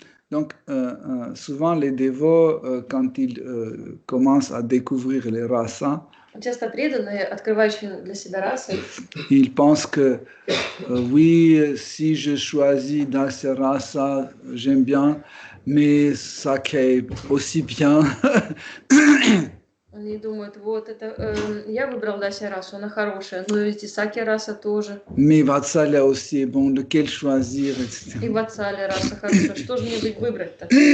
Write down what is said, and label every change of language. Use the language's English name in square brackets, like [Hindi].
[French] Donc, souvent les dévots, quand ils commencent à découvrir les rasas, [Russian] Часто преданные, открывающие для себя расы, [French] ils pensent que oui, si je choisis Dasya Rasa, j'aime bien, mais Sakya est aussi bien. [Russian] они думают, вот это я выбрал дасya-расу, она хорошая, но ведь и сакья-раса тоже, [French] Mais Vatsalya aussi est bon, lequel choisir, etc. [Russian] и ватсаля-раса хорошая, что же мне выбрать-то?